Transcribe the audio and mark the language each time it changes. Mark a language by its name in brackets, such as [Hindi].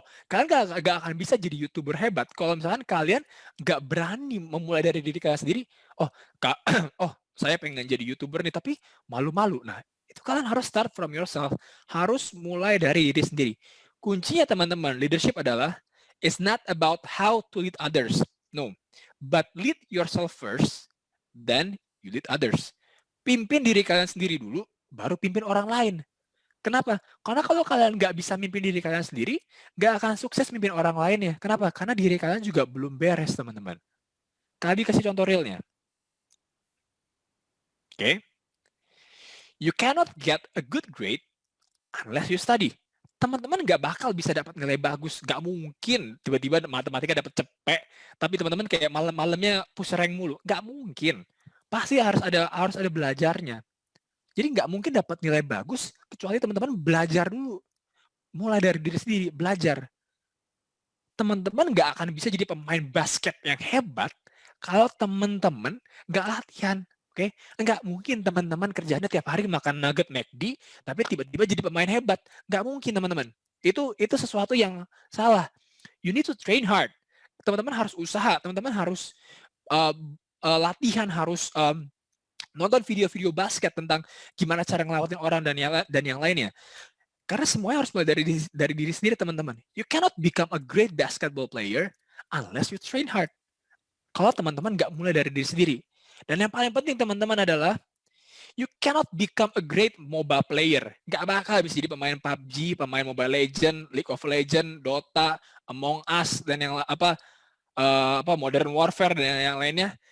[Indonesian] Kalian nggak akan bisa jadi YouTuber hebat kalau misalkan kalian nggak berani memulai dari diri kalian sendiri. Saya pengen jadi YouTuber nih tapi malu-malu. Nah, itu kalian harus [English] start from yourself, [Indonesian] harus mulai dari diri sendiri. Kuncinya teman-teman, leadership adalah [English] it's not about how to lead others. No, but lead yourself first, then you lead others. [Indonesian] Pimpin diri kalian sendiri dulu, baru pimpin orang lain. Kenapa? Karena kalau kalian nggak bisa mimpin diri kalian sendiri, nggak akan sukses mimpin orang lain ya. Kenapa? Karena diri kalian juga belum beres, teman-teman. Kali kasih contoh realnya. Oke? [English] You cannot get a good grade unless you study. [Indonesian] Teman-teman nggak bakal bisa dapat nilai bagus. Nggak mungkin tiba-tiba matematika dapat cepet, tapi teman-teman kayak malam-malamnya push rank mulu. Nggak mungkin. Pasti harus ada belajarnya. Jadi nggak mungkin dapat nilai bagus kecuali teman-teman belajar dulu. Mulai dari diri sendiri, belajar. Teman-teman nggak akan bisa jadi pemain basket yang hebat kalau teman-teman nggak latihan. Oke? Nggak mungkin teman-teman kerjanya tiap hari makan nugget McD, tapi tiba-tiba jadi pemain hebat. Nggak mungkin, teman-teman. Itu sesuatu yang salah. [English] You need to train hard. [Indonesian] Teman-teman harus usaha, teman-teman harus latihan, harus nonton video-video basket tentang gimana cara ngelawatin orang dan yang lainnya. Karena semuanya harus mulai dari diri sendiri, teman-teman. [English] You cannot become a great basketball player unless you train hard. [Indonesian] Kalau teman-teman nggak mulai dari diri sendiri. Dan yang paling penting, teman-teman, adalah [English] you cannot become a great mobile player. [Indonesian] Nggak bakal bisa jadi pemain PUBG, pemain Mobile Legends, League of Legends, Dota, Among Us, dan yang Modern Warfare dan yang lainnya.